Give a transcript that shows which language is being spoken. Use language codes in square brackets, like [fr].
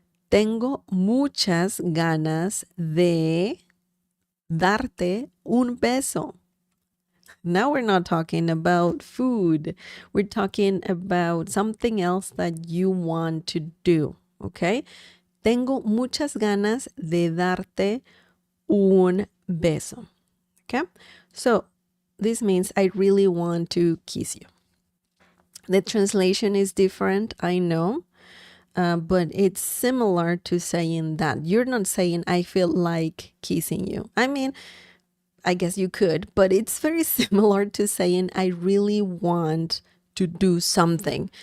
[es] Tengo muchas ganas de darte un beso. [en] Now we're not talking about food. We're talking about something else that you want to do, okay? [es] Tengo muchas ganas de darte un beso, okay? So [en] This means I really want to kiss you. The translation is different, I know, but it's similar to saying that. You're not saying I feel like kissing you. I mean, I guess you could, but it's very similar to saying I really want to do something.